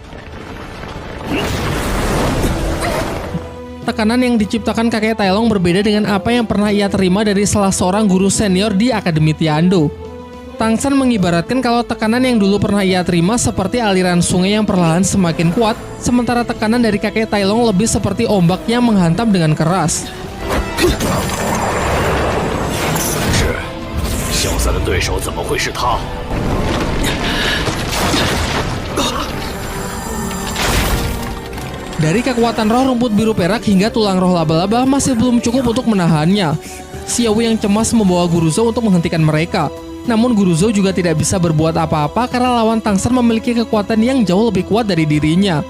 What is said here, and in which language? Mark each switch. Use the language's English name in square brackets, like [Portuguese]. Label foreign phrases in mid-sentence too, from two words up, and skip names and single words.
[Indonesian] Tekanan yang diciptakan kakek Tai Long berbeda dengan apa yang pernah ia terima dari salah seorang guru senior di Akademi Tiando. Tang San mengibaratkan kalau tekanan yang dulu pernah ia terima seperti aliran sungai yang perlahan semakin kuat, sementara tekanan dari kakek Tai Long lebih seperti ombak yang menghantam dengan keras. [Chinese] 散的对手怎么会是他？ [Indonesian] Dari kekuatan roh rumput biru perak hingga tulang roh laba-laba masih belum cukup untuk menahannya. Xiao yang cemas membawa Guru Zhou untuk menghentikan mereka. Namun Guru Zhou juga tidak bisa berbuat apa-apa karena lawan Tang San memiliki kekuatan yang jauh lebih kuat dari dirinya.